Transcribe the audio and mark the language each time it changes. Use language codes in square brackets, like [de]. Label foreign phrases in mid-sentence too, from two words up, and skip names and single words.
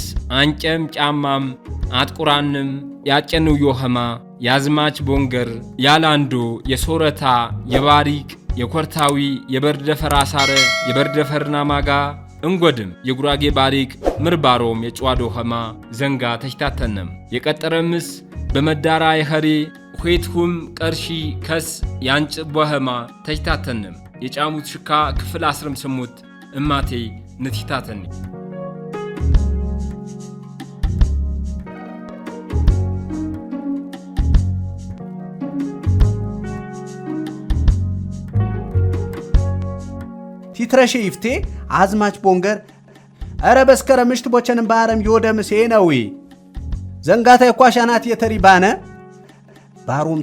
[sgw] አንጨም ጫማም አጥቁራንም ያጨኑ ዮሐማ ያዝማች ቦንገር ያላንዶ የሶረታ የባሪቅ የኮርታዊ የበርደፈር አሳረ የበርደፈርና ማጋ እንጎድም የጉራጌ ባሪቅ ምርባሮም የጨዋዶ ኸማ ዘንጋ ተሽታተነም የቀጠረምስ በመዳራ የኸሬ ኹይትሁም ቀርሺ ከስ ያንጭ ቦኸማ ተሽታተነም የጫሙት ሽካ ክፍል 18 እማቴ ንትሽታተነ ቲትረሽ ይፍቴ አዝማች ቦንገር አረ በስከረ ምሽት ቦቸን ባረም ይወደምስ ነው ዘንጋታ የኳሻናት የተሪባነ ባሩም